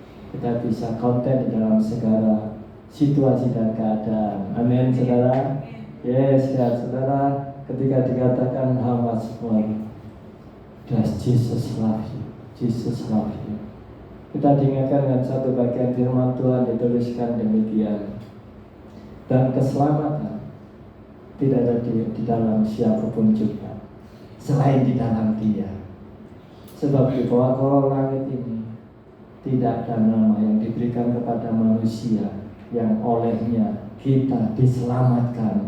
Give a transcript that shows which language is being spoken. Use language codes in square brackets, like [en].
[id] Kita bisa konten di dalam segala situasi dan keadaan. Amin, saudara. Yes, ya, saudara. Ketika dikatakan [en] how much more does Jesus love you? Jesus love you. [id] Kita diingatkan dengan satu bagian firman Tuhan dituliskan demikian. Dan keselamatan tidak ada di dalam siapapun juga, selain di dalam Dia. Sebab di bawah kolong langit ini tidak ada nama yang diberikan kepada manusia yang olehnya kita diselamatkan.